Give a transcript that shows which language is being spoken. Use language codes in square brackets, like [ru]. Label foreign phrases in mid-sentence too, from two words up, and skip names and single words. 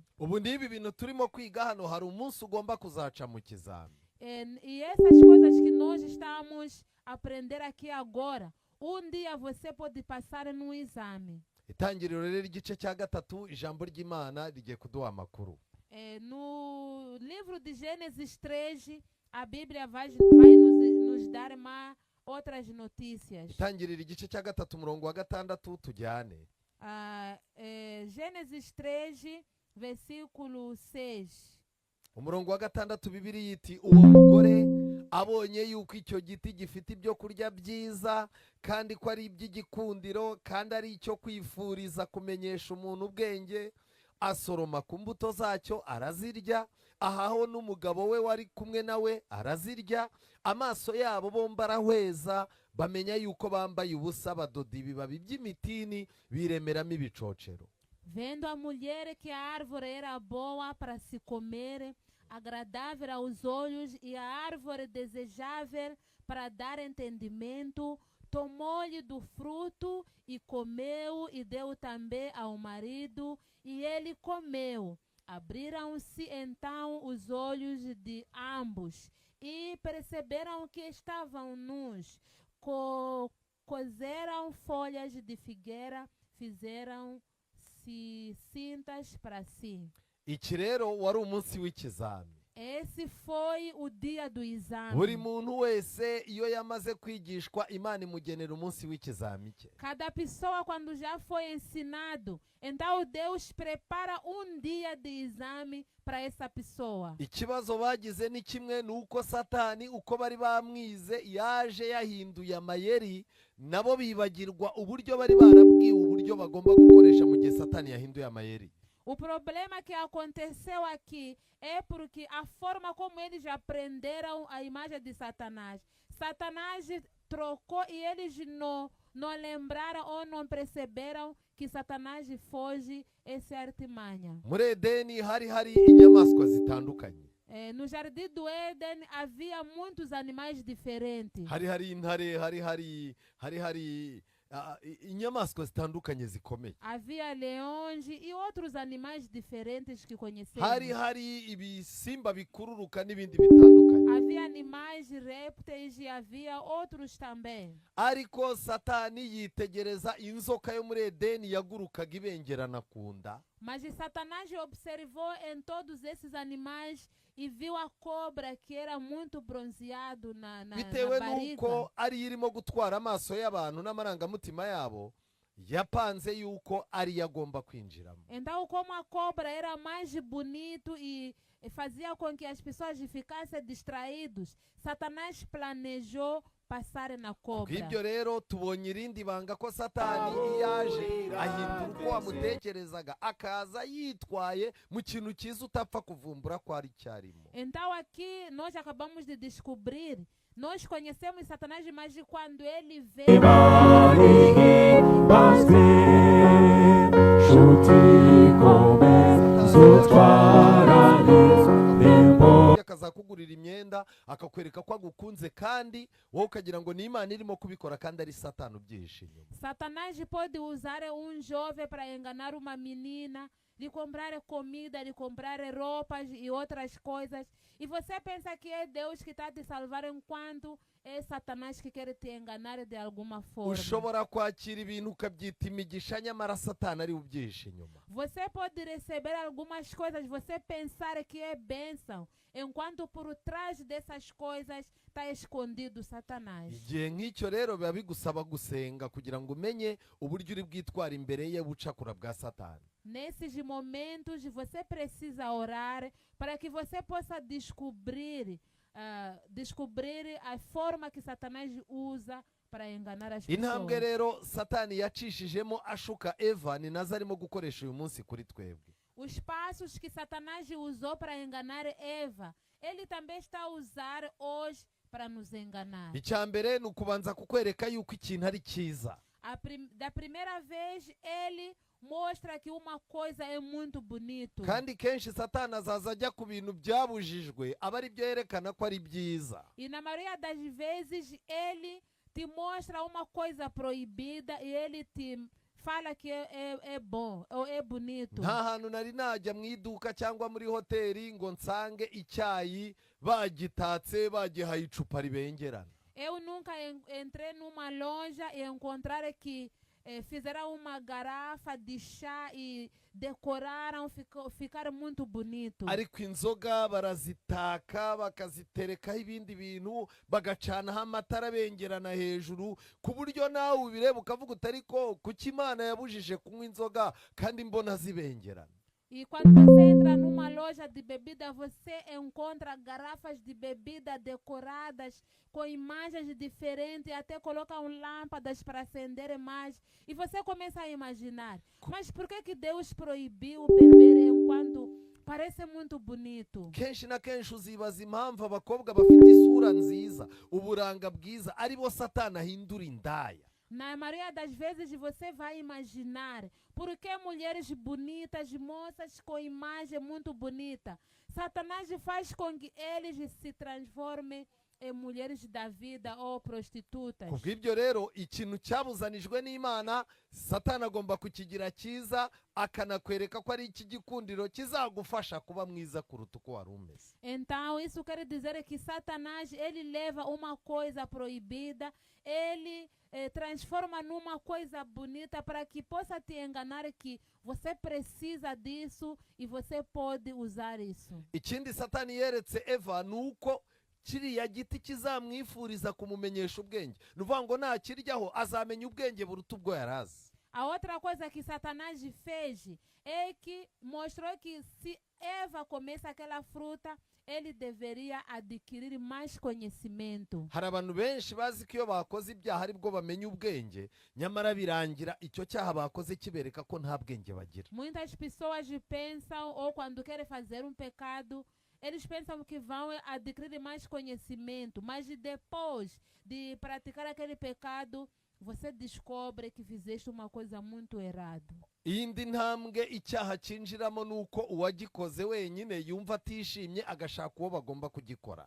[rw] Ubu n'ibi bintu turimo kwiga hano hari umunsi ugomba kuzaca mu kizami. [pt] E essas coisas que nós estamos a aprender aqui agora, dia você pode passar no exame. [rw] Itangiriro rero igice cya gatatu, ijambo ry'Imana rigiye kuduha amakuru. [pt] No livro de Gênesis 3, a Bíblia vai nos dar outras notícias. [rw] Itangiriro igice cya gatatu umurongo wa gatandatu tujyane. [pt] Gênesis 3, versículo 6. [rw] Umurongo wa gatandatu Bibiliya iti, uwo mugore abonye yuko icyo giti gifite ibyo kurya byiza kandi ko ari iby'igikundiro kandi ari icyo kwifuriza kumenyesha umuntu ubwenge, asoroma ku mbuto zacyo arazirya, ahaho n'umugabo we wari kumwe nawe arazirya, amaso yabo bombi arahweza, bamenya yuko bambaye ubusa, badoda ibibabi by'imitini biremeramo ibicocero. [pt] Vendo a mulher que a árvore era boa para se comer, agradável aos olhos e a árvore desejável para dar entendimento, tomou-lhe do fruto e comeu e deu também ao marido, e ele comeu. Abriram-se então os olhos de ambos e perceberam que estavam nus. Cozeram folhas de figueira, fizeram-se cintas para si. [rw] Iki rero wari umunsi w'ikizami. [pt] Esse foi o dia do exame. [rw] Buri muntu wese iyo yamaze kwigishwa, Imana imugenera umunsi w'ikizami cye. [pt] Cada pessoa quando já foi ensinado, então Deus prepara dia de exame para essa pessoa. [rw] Ikibazo bagize ni kimwe, nuko Satani uko bari bamwize yaje yahinduye amayeri, nabo bibagirwa uburyo bari barabwiwe uburyo bagomba gukoresha mu gihe Satani yahinduye amayeri. [pt] O problema que aconteceu aqui é porque a forma como eles aprenderam a imagem de Satanás. Satanás trocou e eles não lembraram ou não perceberam que Satanás foge essa artimanha. [rw] Muri Edeni hari inyamaswa zitandukanye. [pt] No jardim do Éden havia muitos animais diferentes. [rw] Hari intare, hari inyamaswa zitandukanye zikomeye. [pt] Havia leões e outros animais diferentes que conhecemos. [rw] hari ibisimba bikururuka n'ibindi bitandukanye. [pt] Havia animais répteis e havia outros também. [rw] Ariko Satani yitegereza inzoka yo muri Edeni yagurukaga ibengerana ku nda. [pt] Mas Satanás observou em todos esses animais e viu a cobra que era muito bronzeado na [rw] Bitewe [pt] barriga. [rw] nuko ari irimo gutwara amaso y'abantu n'amarangamutima yabo, yapanze yuko ari yagomba kwinjiramo. [pt] Então, como a cobra era mais bonito e fazia com que as pessoas ficassem distraídos, Satanás planejou passar na cobra. [rw] Kubw'ibyo rero tubonye irindi banga ko Satani yaje ahindura uko wamutekerezaga, akaza yitwaye mu kintu cyiza utapfa kuvumbura ko ari cyarimo. [pt] Então aqui nós acabamos de descobrir, nós conhecemos Satanás, mas quando ele veio, [rw] akazakugurira imyenda akakwereka ko agukunze kandi wowe ukagira ngo ni Imana irimo kubikora kandi ari Satani ubyihishe inyuma. [pt] Satanás pode usar jovem para enganar uma menina, lhe comprar comida, lhe comprar roupas e outras coisas. E você pensa que é Deus que está te salvar enquanto é Satanás que quer te enganar de alguma forma. [rw] Ushobora kwakira ibintu ukabyita imigisha nyamara Satani ari ubyihishe inyuma. [pt] Você pode receber algumas coisas, você pensar que é bênção, enquanto por trás dessas coisas está escondido Satanás. [rw] Igihe nk'icyo rero biba bigusaba gusenga kugira ngo umenye uburyo uri bwitwara imbere ye bucakura bwa Satani. [pt] Nesses momentos você precisa orar para que você possa descobrir a forma que Satanás usa para enganar as [rw] Intambwe [pt] pessoas. [rw] rero Satani yacishijemo ashuka Eva ni nazo arimo gukoresha uyu munsi kuri twebwe. [pt] Os passos que Satanás usou para enganar Eva, ele também está a usar hoje para nos enganar. [rw] Icyambere ni ukubanza kukwereka yuko ikintu ari cyiza. [pt] Da primeira vez, ele mostra que uma coisa é muito bonito. [rw] Kandi kenshi Satani azaza ajya ku bintu byabujijwe aba ari byo yerekana ko ari byiza. [pt] E na maioria das vezes, ele te mostra uma coisa proibida e ele te fala que é bom ou é bonito. [rw] Nta hantu nari najya mu iduka cyangwa muri hoteli ngo nsange icyayi bagitatse bagihaye icupa ribengerana. [pt] Eu nunca entrei numa loja e encontrar que fizeram uma garrafa de chá e decoraram, ficaram muito bonito. [rw] Ariko inzoga barazitaka bakaziterekaho ibindi bintu bagacanaho amatara bengerana hejuru ku buryo nawe ubireba ukavuga utariko kuki Imana yabujije kunywa inzoga kandi mbona zibengerana. [pt] E quando você entra numa loja de bebida, você encontra garrafas de bebida decoradas com imagens diferentes, até colocam lâmpadas para acender mais. E você começa a imaginar, mas por que Deus proibiu beber enquanto parece muito bonito? [rw] Kenshi na kenshi uzibaza impamvu abakobwa bafite isura nziza, uburanga bwiza, ari bo Satani ahindura indaya. [pt] Na maioria das vezes você vai imaginar por que mulheres bonitas, moças com imagem muito bonita, Satanás faz com que eles se transformem em mulheres da vida ou prostitutas. [rw] Kubw'ibyo rero ikintu cyabuzanijwe n'Imana Satani agomba kukigira cyiza akanakwereka ko ari iki gikundiro kizagufasha kuba mwiza kuruta uko wari umeze. [pt] Então isso quer dizer que Satanás ele leva uma coisa proibida, ele transforma numa coisa bonita para que possa te enganar que você precisa disso e você pode usar isso. [rw] Ikindi Satani yeretse Eva nuko kiriya giti kizamwifuriza kumumenyesha ubwenge. Nuvuga ngo nakiryaho azamenya ubwenge buruta ubwo yarazi. [pt] A outra coisa que Satanás fez é que mostrou que se Eva comesse aquela fruta, ele deveria adquirir mais conhecimento. [rw] Hari abantu benshi bazi ko iyo bakoze ibyaha ari bwo bamenya ubwenge, nyamara birangira icyo cyaha bakoze kibereka ko nta bwenge bagira. [pt] Muitas pessoas pensam, ou quando querem fazer um pecado, eles pensam que vão adquirir mais conhecimento, mas depois de praticar aquele pecado, você descobre que fizeste uma coisa muito errada. [rw] Iyindi ntambwe icyaha cyinjiramo nuko uwagikoze wenyine yumva atishimye agashaka uwo bagomba kugikora.